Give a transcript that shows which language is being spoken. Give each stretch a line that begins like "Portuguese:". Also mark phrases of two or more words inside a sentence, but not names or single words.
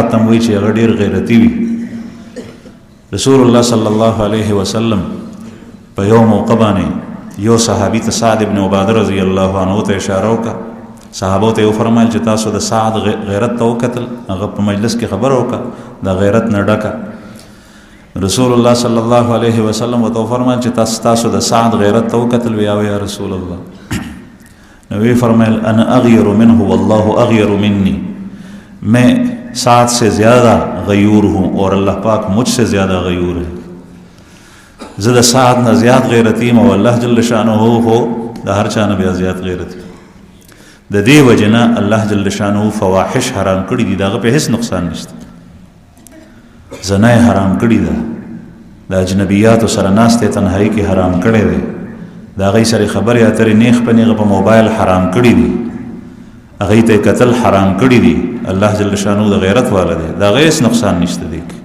Pashto: ته وایي چې هغه ډېر غیرتي وي رسول الله
Arabic: صلی الله علیه وسلم
Pashto: په یو موقع باندې یو صحابي ته سعد ابن عباده
Arabic: رضی الله عنه
Pashto: ته اشاره وکړه صحابو ته یې وفرمایل چې تاسو د سعد غیرت ته وکتل هغه په مجلس کې خبره وکړه د غیرت نه ډکه رسول الله
Arabic: صلی الله علیه وسلم
Pashto: ورته وفرمایل چې تاسو د سعد غیرت ته وکتل وی یا رسول الله نو وی فرمایل
Arabic: انا اغیر منه والله اغیر مني
Urdu: میں سعد سے زیادہ غیور ہوں اور اللہ پاک مجھ سے زیادہ غیور ہے
Pashto: زه د سعد نه زیات غیرتی یم او الله
Arabic: جل شانه
Pashto: هو د هر چا نه بیا زیات غیرتی د دې وجه نه الله
Arabic: جل شانه
Pashto: فواحش حرام کړي دي د هغه په هیڅ نقصان نشته زنا یې حرام کړي ده د اجنبیاتو سره ناستې تنهایي کې حرام کړی دی د هغې سره خبرې اترې نیغ په نیغه په موبایل حرام کړي دي هغې ته قتل حرام کړي دي الله
Arabic: جل شانه
Pashto: د غیرت والا دی د هغه هیڅ نقصان نشته دی